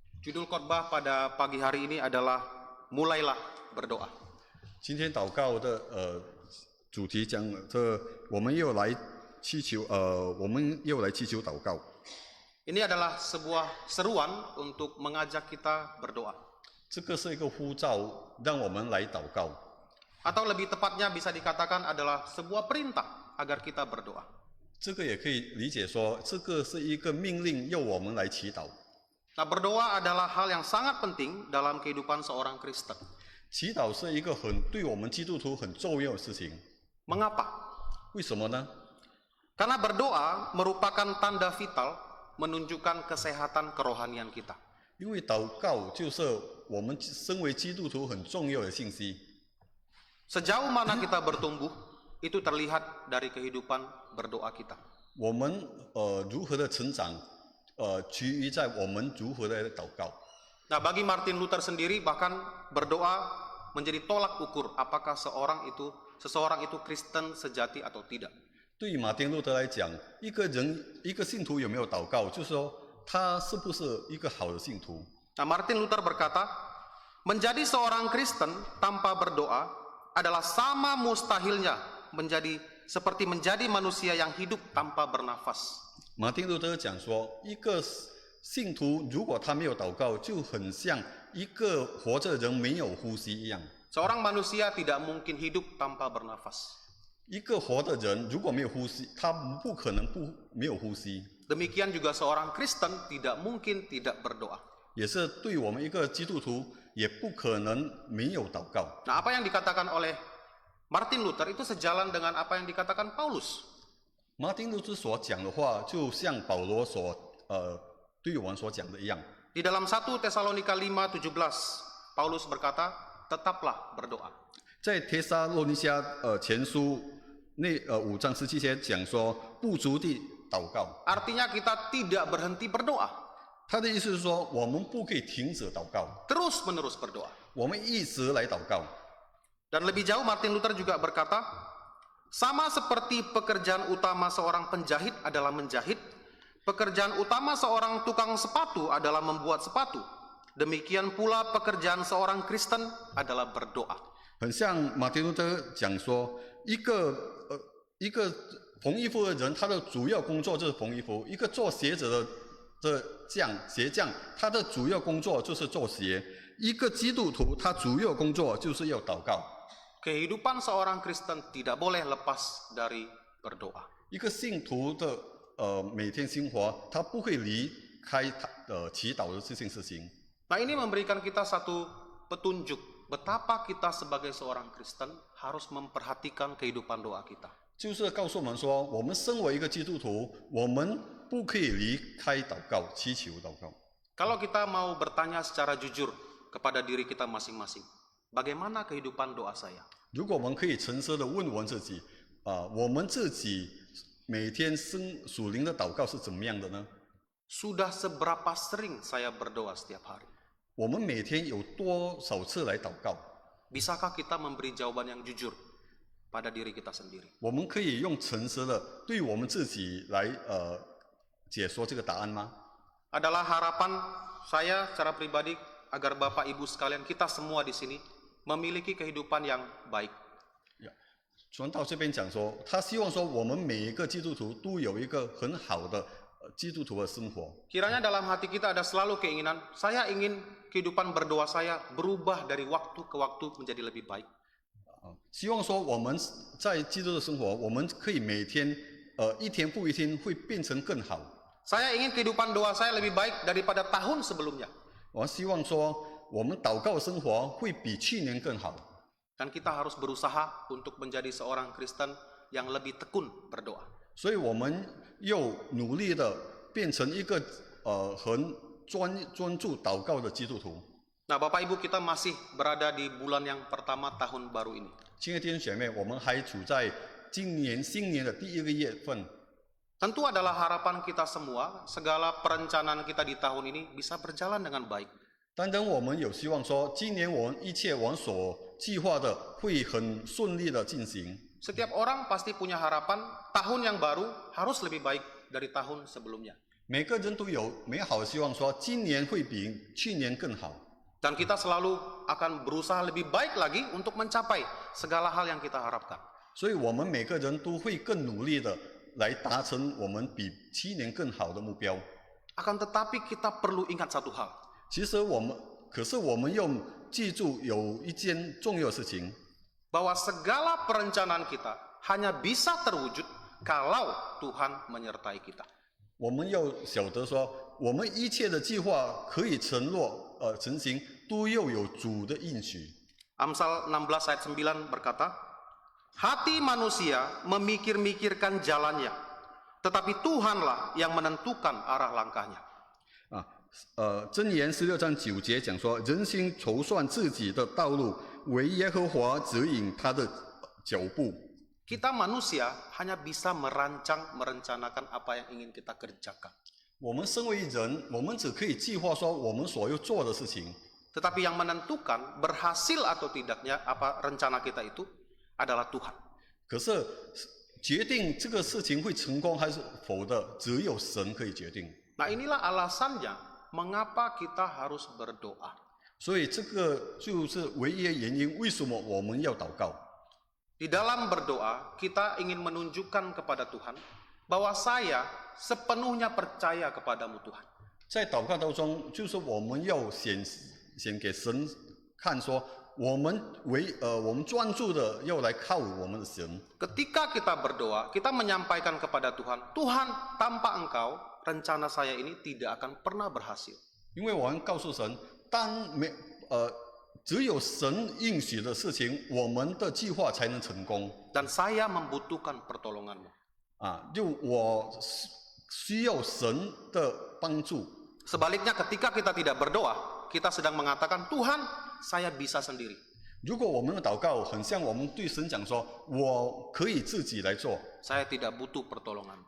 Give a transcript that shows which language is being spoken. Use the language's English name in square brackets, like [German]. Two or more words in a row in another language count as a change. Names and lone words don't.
[Indonesian] Judul khotbah pada pagi hari ini adalah mulailah berdoa. [Chinese] 今天祷告的主题讲我们又来祈求祷告。 [Indonesian] Ini adalah sebuah seruan untuk mengajak kita berdoa. [Chinese] 这个是一个呼召，让我们来祷告。 [Indonesian] Atau lebih tepatnya bisa dikatakan adalah sebuah perintah agar kita berdoa. [Chinese] 这个也可以理解说，这个是一个命令，要我们来祈祷。 [Indonesian] Nah, berdoa adalah hal yang sangat penting dalam kehidupan seorang Kristen. [Chinese] 祈祷是一个对我们基督徒很重要的事情。 [Indonesian] Mengapa? [Chinese] 为什么呢？ [Indonesian] Karena berdoa merupakan tanda vital menunjukkan kesehatan kerohanian kita. [Chinese] 因为祷告就是我们身为基督徒很重要的信息。 [Indonesian] Sejauh mana kita bertumbuh, itu terlihat dari kehidupan berdoa kita. [Chinese] 我们如何的成长，趋于在我们如何的祷告。 [Indonesian] Nah, bagi Martin Luther sendiri bahkan berdoa menjadi tolak ukur apakah seseorang itu Kristen sejati atau tidak. [Chinese] 对于马丁路德来讲，一个信徒有没有祷告，就是说他是不是一个好的信徒。 [Indonesian] Nah, Martin Luther berkata, menjadi seorang Kristen tanpa berdoa adalah sama mustahilnya seperti menjadi manusia yang hidup tanpa bernafas. [Chinese] 马丁路德讲说，一个信徒如果他没有祷告，就很像一个活着的人没有呼吸一样。 [Indonesian] Seorang manusia tidak mungkin hidup tanpa bernafas. [Chinese] 一个活的人如果没有呼吸，他不可能没有呼吸。 [Indonesian] Demikian juga seorang Kristen tidak mungkin tidak berdoa. [Chinese] 也是对我们一个基督徒，也不可能没有祷告。 [Indonesian] Nah, apa yang dikatakan oleh Martin Luther itu sejalan dengan apa yang dikatakan Paulus. [Chinese] 马丁路德所讲的话，就像保罗对我们所讲的一样。 [Indonesian] Di dalam 1 Tesalonika 5:17, Paulus berkata, tetaplah berdoa. [Chinese] 在帖撒罗尼迦前书5章17节讲说，不足地祷告。 [Indonesian] Artinya kita tidak berhenti berdoa. [Chinese] 他的意思是说，我们不可以停止祷告， [Indonesian] Terus-menerus berdoa. [Chinese] 我们一直来祷告。 [Indonesian] Dan lebih jauh Martin Luther juga berkata, sama seperti pekerjaan utama seorang penjahit adalah menjahit, pekerjaan utama seorang tukang sepatu adalah membuat sepatu. Demikian pula pekerjaan seorang Kristen adalah berdoa. [Chinese] 很像马丁路德讲说，一个缝衣服的人，他的主要工作就是缝衣服；一个做鞋子的鞋匠，他的主要工作就是做鞋；一个基督徒，他主要工作就是要祷告。 [Indonesian] Kehidupan seorang Kristen tidak boleh lepas dari berdoa. [Chinese] 一个信徒的每天生活，他不会离开祈祷的这件事情。 [Indonesian] Nah, ini memberikan kita satu petunjuk betapa kita sebagai seorang Kristen harus memperhatikan kehidupan doa kita. [Chinese] 就是告诉我们说，我们身为一个基督徒，我们不可以离开祷告、祈求祷告。 [Indonesian] Kalau kita mau bertanya secara jujur kepada diri kita masing-masing, bagaimana kehidupan doa saya? [Chinese] 如果我们可以诚实的问我们自己，我们自己每天属灵的祷告是怎么样的呢？ [Indonesian] Sudah seberapa sering saya berdoa setiap hari? [Chinese] 我们每天有多少次来祷告？ [Indonesian] Bisakah kita memberi jawaban yang jujur pada diri kita sendiri? [Chinese] 我们可以用诚实的对我们自己来解说这个答案吗？ [Indonesian] Adalah harapan saya secara pribadi agar Bapak Ibu sekalian kita semua di sini memiliki kehidupan yang baik. [Chinese] 传道这边讲说，他希望说我们每一个基督徒都有一个很好的基督徒的生活。 [Indonesian] Kiranya dalam hati kita ada selalu keinginan, saya ingin kehidupan berdoa saya berubah dari waktu ke waktu menjadi lebih baik. [Chinese] 希望说我们在基督的生活，我们可以每天一天复一天会变成更好。 [Indonesian] Saya ingin kehidupan doa saya lebih baik daripada tahun sebelumnya. [Chinese] 我希望说我们祷告的生活会比去年更好。 [Indonesian] Dan kita harus berusaha untuk menjadi seorang Kristen yang lebih tekun berdoa. [Chinese] 所以我们又努力的变成一个很专注祷告的基督徒。 [Indonesian] Nah, Bapak Ibu, kita masih berada di bulan yang pertama tahun baru ini. [Chinese] 亲爱的弟兄姐妹，我们还处在新年的第一个月份。 [Indonesian] Tentu adalah harapan kita semua, segala perencanaan kita di tahun ini bisa berjalan dengan baik. [Chinese] 当然，我们有希望说，今年我们一切我们所计划的会很顺利的进行。 [Indonesian] Setiap orang pasti punya harapan tahun yang baru harus lebih baik dari tahun sebelumnya. [Chinese] 每个人都有美好的希望说今年会比去年更好。 [Indonesian] Dan kita selalu akan berusaha lebih baik lagi untuk mencapai segala hal yang kita harapkan. [Chinese] 所以我们每个人都会更努力的来达成我们比去年更好的目标。 [Indonesian] Akan tetapi kita perlu ingat satu hal. [Chinese] 可是我们要记住有一件重要的事情， [Indonesian] Bahwa segala perencanaan kita hanya bisa terwujud kalau Tuhan menyertai kita. [Chinese] 我们要晓得说，我们一切的计划可以成行，都要有主的应许。 [Indonesian] Amsal 16 ayat 9 berkata, hati manusia memikir-mikirkan jalannya, tetapi Tuhanlah yang menentukan arah langkahnya. [Chinese] 箴言16章9节讲说，人心筹算自己的道路，唯耶和华指引他的脚步。 [Indonesian] Kita manusia hanya bisa merencanakan apa yang ingin kita kerjakan. [Chinese] 我们身为人，我们只可以计划说我们所要做的事情。 [Indonesian] Tetapi yang menentukan berhasil atau tidaknya apa rencana kita itu adalah Tuhan. [Chinese] 可是决定这个事情会成功还是否的，只有神可以决定。 [Indonesian] Nah, inilah alasannya mengapa kita harus berdoa. [Chinese] 所以这个就是唯一的原因，为什么我们要祷告？ [Indonesian] Di dalam berdoa, kita ingin menunjukkan kepada Tuhan bahwa saya sepenuhnya percaya kepadamu Tuhan. [Chinese] 在祷告当中，就是我们要显给神看说，我们专注的要来靠我们的神。 [Indonesian] Ketika kita berdoa, kita menyampaikan kepada Tuhan, Tuhan, tanpa Engkau, rencana saya ini tidak akan pernah berhasil. [Chinese] 因为我们告诉神，只有神应许的事情，我们的计划才能成功。 [Indonesian] Dan saya membutuhkan pertolonganmu. [Chinese] 就我需要神的帮助。 [Indonesian] Sebaliknya ketika kita tidak berdoa, kita sedang mengatakan, Tuhan, saya bisa sendiri. [Chinese] 如果我们的祷告很像我们对神讲说，我可以自己来做， [Indonesian] Saya tidak butuh pertolongan.